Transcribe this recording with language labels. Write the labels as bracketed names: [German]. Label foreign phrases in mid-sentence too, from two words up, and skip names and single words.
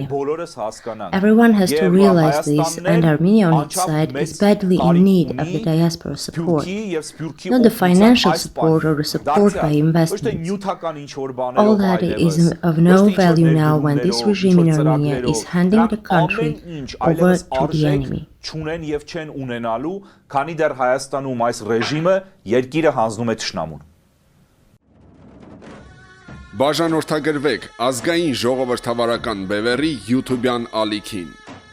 [English] Everyone has to realize this, and Armenia on its side is badly in need of the diaspora support. Not the financial support or the support by investments. All that is of no value now when this regime in Armenia is handing the country over to the enemy. [Armenian] Չունեն եւ չեն ունենալու, քանի դեռ Հայաստանում այս ռեժիմը երկիրը հանձնում է թշնամուն։ Բաժանորդագրվեք ազգային ժողովրդավարական բևեռի YouTube-յան ալիքին։